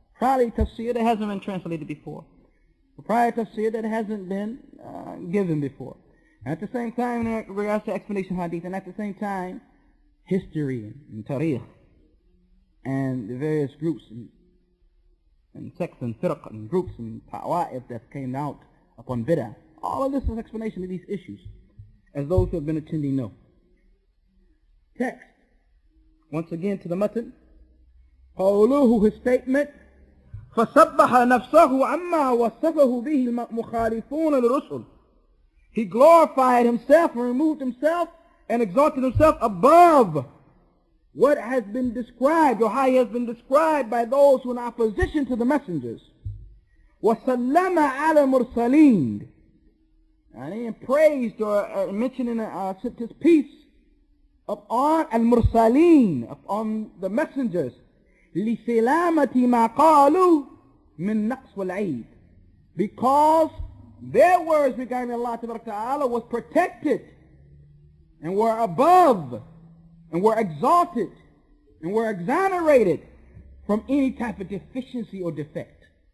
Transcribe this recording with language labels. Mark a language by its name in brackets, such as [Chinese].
[English] Probably tafsir that hasn't been translated before, prior tafsir that hasn't been given before, and at the same time in regards to explanation of hadith, and at the same time history and tarikh and the various groups and sects and firq and groups and ta'wa'if that came out upon bid'ah. All of this is explanation of these issues, as those who have been attending know. Text. Once again to the matan. [Arabic] قوله, [English] his statement, [Arabic] فَسَبَّحَ نَفْسَهُ عَمَّا وَصَفَهُ بِهِ الْمُخَالِفُونَ لِلرُّسُلِ. [English] He glorified himself and removed himself and exalted himself above what has been described or how he has been described by those who are in opposition to the messengers. [Arabic] وَسَلَّمَ عَلَى مُرْسَلِينَ. [English] And he praised or mentioned in his peace upon al-mursaleen, upon the messengers, [Arabic] لِسِلَامَةِ مَا قَالُوا مِن نَقْصِ وَالْعِيدِ, [English] because their words regarding Allah Ta'ala was protected and were above and were exalted and were exonerated from any type of deficiency or defect.